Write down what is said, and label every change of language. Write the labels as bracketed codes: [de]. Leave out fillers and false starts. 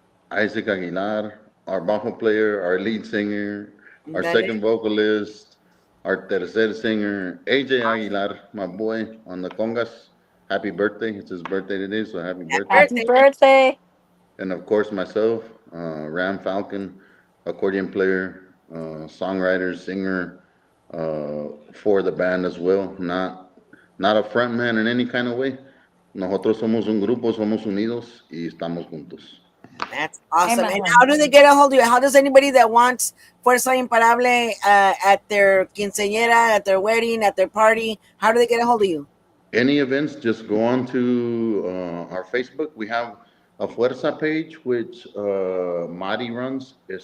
[en] Isaac Aguilar, our bajo player, our lead singer, our second vocalist, our tercer singer, AJ Aguilar, my boy on the congas. Happy birthday. It's his birthday today, so happy birthday. Happy birthday. And of course, myself, Ram Falcon, accordion player, songwriter, singer for the band as well. Not a front man in any kind of way. [es] Nosotros somos un grupo, somos unidos y estamos juntos. [en] That's awesome. And how do they get a hold of you? How does anybody that wants Fuerza Imparable at their quinceañera, at their wedding, at their party, how do they get a hold of you? Any events, just go on to our Facebook. We have a Fuerza page, which Mari runs.